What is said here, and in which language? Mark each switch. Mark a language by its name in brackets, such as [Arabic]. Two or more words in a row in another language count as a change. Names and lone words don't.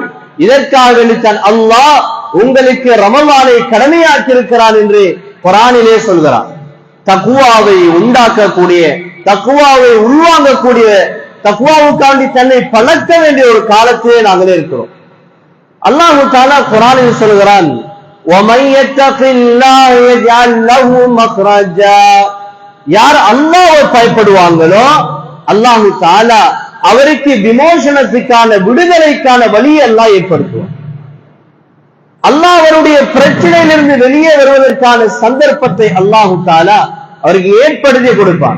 [Tamil] இதற்காக வேண்டித்தான் அல்லாஹ் உங்களுக்கு ரமலானை கடமையாக்கி இருக்கிறான் என்று குர்ஆனிலே சொல்கிறான். தக்வாவை உண்டாக்கக்கூடிய, தக்வாவை உள்வாங்கக்கூடிய, தக்வாவுக்காண்டி தன்னை பழக்க வேண்டிய ஒரு காலத்திலே நாங்களே இருக்கிறோம். [Arabic] الله تعالى [Tamil] குர்ஆனில் சொல்கிறான், [Arabic] وَمَن يَتَّقِ اللَّهَ يَجْعَل لَّهُ مَخْرَجًا, [Tamil] யார் அல்லாஹ்வை பயப்படுவாங்களோ [Arabic] الله تعالى [Tamil] அவருக்கு விமோசனத்துக்கான, விடுதலைக்கான வழியை அல்லாஹ் ஏற்படுத்துவார். அல்லாஹ் அவருடைய பிரச்சனையிலிருந்து வெளியே வருவதற்கான சந்தர்ப்பத்தை [Arabic] الله تعالى [Tamil] அவருக்கு ஏற்படுத்தி கொடுப்பான்.